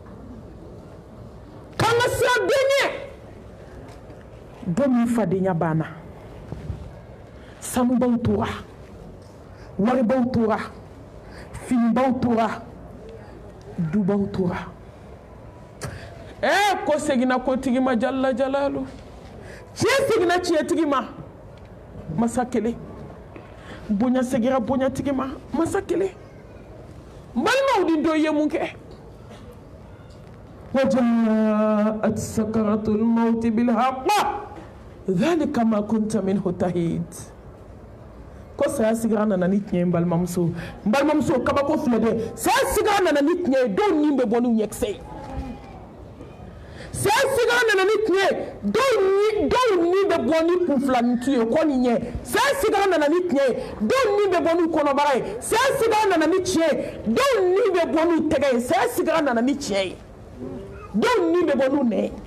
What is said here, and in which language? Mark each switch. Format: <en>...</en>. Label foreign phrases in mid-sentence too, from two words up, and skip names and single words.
<bm>k'an ka siran den ɲɛ don min fadenya banna sanubaw tora waribaw tora finibaw tora dubaw tora ko seginna kotigi ma jalla jalalu tiɲɛ seginna tiɲɛtigi ma masa kelen bonya segira bonyatigi ma masa kelen balimaw ni dɔ ye mun kɛ</bm> <ar>وجاءت سكرة الموت بالحق ذلك ما كنت منه تحيد</ar> <bm>ko saya sigira nana ni tiɲɛ balimamuso kabako filɛ dɛ saya sigira nana ni tiɲɛ dɔw ni bɛ bɔ n'u ɲɛkisɛ saya sigira nana ni tiɲɛ dɔw ni bɛ bɔ ni kunfilanintu ye kɔ ni ɲɛ saya sigira nana ni tiɲɛ dɔw ni bɛ bɔ n'u kɔnɔbara ye saya sigira nana ni tiɲɛ dɔw ni bɛ bɔ n'u tɛgɛ ye saya sigira nana ni tiɲɛ ye dɔw ni bɛ bɔ n'u nɛ</bm>